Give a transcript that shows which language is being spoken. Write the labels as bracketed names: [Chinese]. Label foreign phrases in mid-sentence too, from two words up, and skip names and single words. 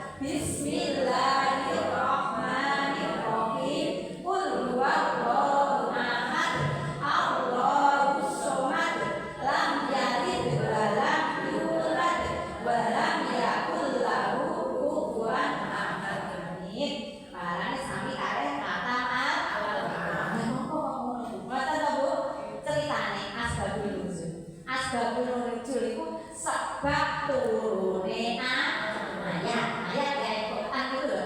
[Arabic] بسم الله الرحمن الرحيم. قل هو الله أحد. الله الصمد. لم يلد ولم يولد ولم يكن له كفوا أحد. Amin. [Javanese] Marane sami kare katam Al-Qur'an. Ngoten to Bu, ceritane [Arabic] أسباب النزول. أسباب النزول [Javanese] iku sebab turune ayat ya Al-Qur'an [Indonesian] itu lho.